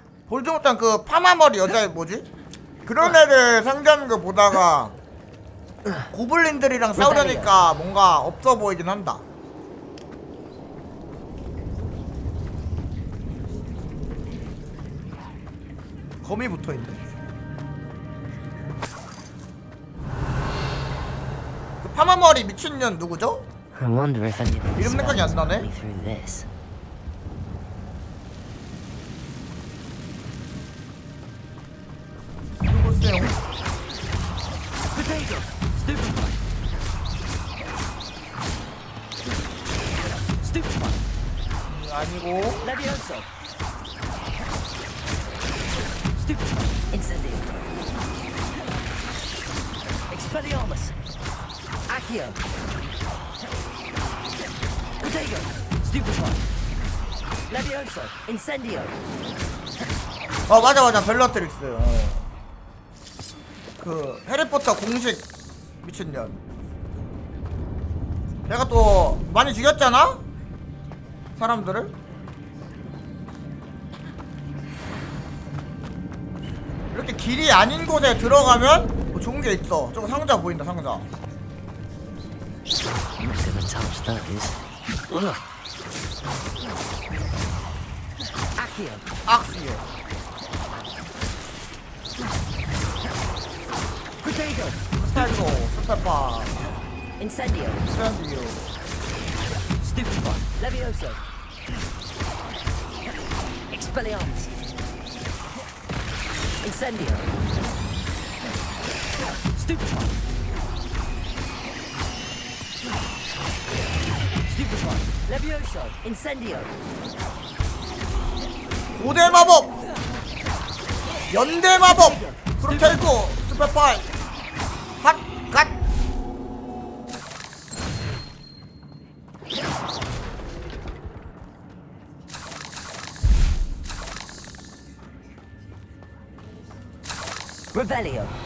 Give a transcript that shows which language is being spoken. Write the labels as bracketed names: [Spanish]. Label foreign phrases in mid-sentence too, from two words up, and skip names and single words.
[Korean] 볼드모트랑 그 파마머리 여자 뭐지? 그런 애들 상대하는 거 보다가 고블린들이랑 싸우려니까 뭔가 없어 보이긴 한다. 검이 붙어있네. 그 파마머리 미친년 누구죠? [English] I wonder if any of them [Korean] 이름 생각이 안 나네? [English] me through this. [Korean] 누구세요? Potato. Stupefy. Stupefy. 아니고 Levioso. Incendio. Expelliarmus. Accio. Potato. Stupefy. Levioso. Incendio. 맞아 벨라트릭스. 그 해리포터 공식 미친년. 내가 또 많이 죽였잖아? 사람들을? 이렇게 길이 아닌 곳에 들어가면 뭐 좋은 게 있어. 저거 상자 보인다, 상자. [English] I'm gonna touch those. [Korean] Accio. 악시에. Potato. 스타일로, 스타파, Incendio. 스탠디오. Stupefy. Levioso. Expelliarmus. Incendio. Stupefy. Stupefy. Levioso. Incendio. 고대 마법! 연대 마법! 프로테이코, 스페파이, 핫, 갓! Revelio.